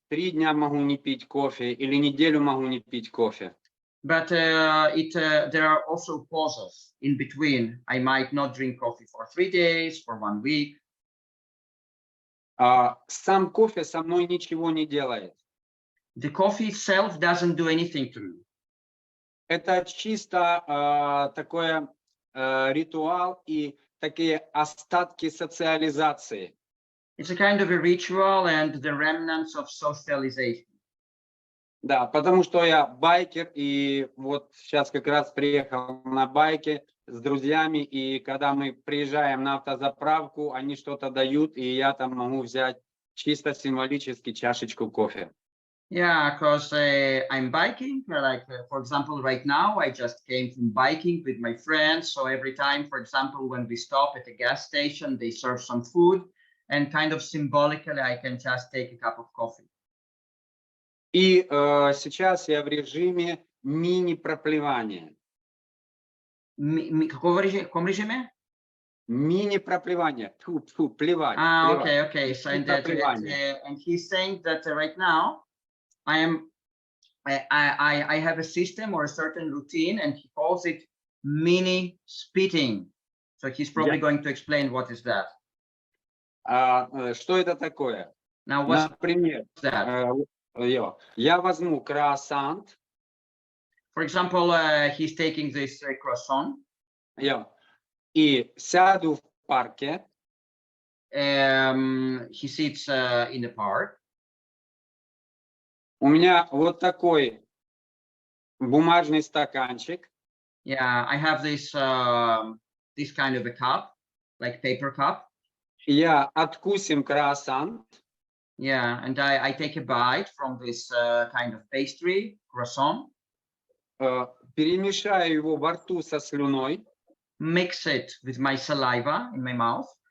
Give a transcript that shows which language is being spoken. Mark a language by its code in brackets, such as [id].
[ru] 3 дня могу не пить кофе или неделю могу не пить кофе. [en] But there are also pauses in between. I might not drink coffee for 3 days, for 1 week. [ru] Сам кофе со мной ничего не делает. [en] The coffee itself doesn't do anything to me. [ru] Это чисто такой ритуал и такие остатки социализации. [en] It's a kind of a ritual and the remnants of socialization. [ru] Да, потому что я байкер, и вот сейчас как раз приехал на байке с друзьями, и когда мы приезжаем на автозаправку, они что-то дают, и я там могу взять чисто символически чашечку кофе. [en] Yeah, because I'm biking, for example, right now, I just came from biking with my friends. So every time, for example, when we stop at a gas station, they serve some food, and kind of symbolically, I can just take a cup of coffee. [ru] И сейчас я в режиме мини-проплевания. Каком режиме? Мини-проплевания. Плевать. [en] Okay. So and he's saying that right now I have a system or a certain routine, and he calls it mini spitting. So he's probably going to explain what is that. [ru] Что это такое? [en] Now, what's [ru] Например, [en] that? [ru] Я возьму круассан. [en] For example, he's taking this croissant. [ru] И сяду в парке. [en] He sits in the park. [ru] У меня вот такой бумажный стаканчик. [en] Yeah, I have this this kind of a cup, like paper cup. [ru] Я откусим круассан. [en] Yeah, and I take a bite from this kind of pastry, croissant. [ru] Перемешаю его во рту со слюной. [en] Mix it with my saliva in my mouth.